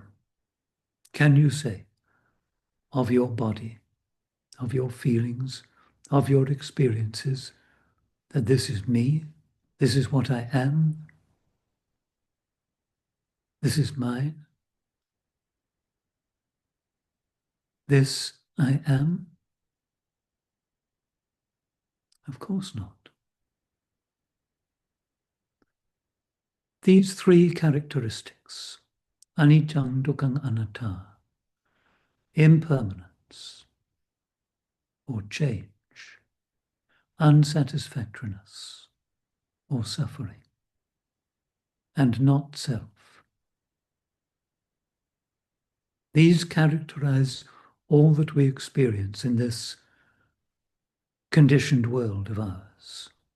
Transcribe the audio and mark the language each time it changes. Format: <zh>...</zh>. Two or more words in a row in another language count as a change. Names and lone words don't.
<en>Can you say of your body, of your feelings, of your experiences, that this is me, this is what I am, this is mine, this I am? Of course not. These three characteristics,</en> <pi>anicca, dukkha, anatta,</pi> <en>impermanence or change, unsatisfactoriness or suffering, and not self. These characterize all that we experience in this conditioned world of ours.</en>